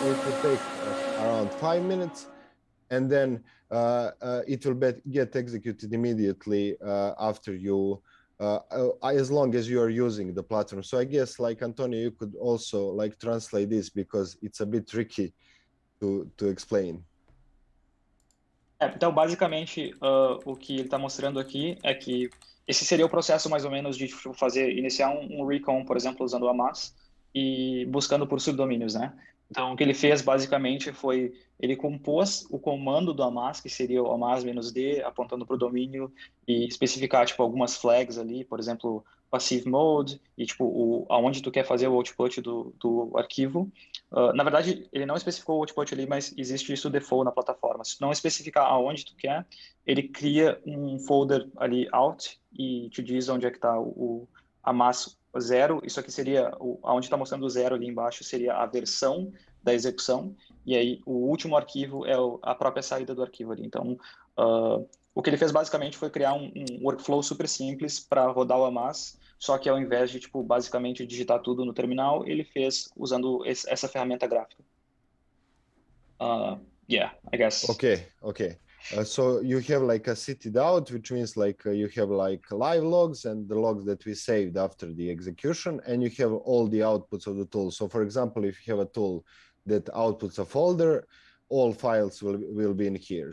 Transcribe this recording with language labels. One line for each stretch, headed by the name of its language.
English: It will take around 5 minutes. And then it will get executed immediately after you, as long as you are using the platform. So I guess, like Antonio, you could also like translate this because it's a bit tricky to explain.
Portuguese: Então, basicamente, o que ele está mostrando aqui é que esse seria o processo mais ou menos de iniciar um recon, por exemplo, usando o AMAS e buscando por subdomínios, né? Então, o que ele fez, basicamente, foi ele compôs o comando do AMAS, que seria o AMAS-D, apontando para o domínio, e especificar, tipo, algumas flags ali, por exemplo, passive mode, e, tipo, aonde tu quer fazer o output do arquivo. Na verdade, ele não especificou o output ali, mas existe isso default na plataforma. Se tu não especificar aonde tu quer, ele cria um folder ali out e te diz onde é que está amass 0, isso aqui seria, onde está mostrando o 0 ali embaixo, seria a versão da execução, e aí o último arquivo é a própria saída do arquivo ali. Então, o que ele fez basicamente foi criar um workflow super simples para rodar o amass, só que ao invés de, tipo, basicamente digitar tudo no terminal, ele fez usando essa ferramenta gráfica.
English: Yeah, I guess. Okay. So you have like a seated out, which means like you have like live logs and the logs that we saved after the execution, and you have all the outputs of the tool. So for example, if you have a tool that outputs a folder, all files will be in here.